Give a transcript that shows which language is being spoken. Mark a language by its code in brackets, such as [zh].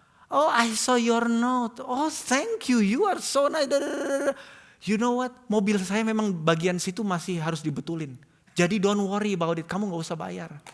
[en] Oh I saw your note, oh thank you, you are so nice. You know what, [id] mobil saya memang bagian situ masih harus dibetulin. Jadi [en] don't worry about it, [id] kamu gak usah bayar.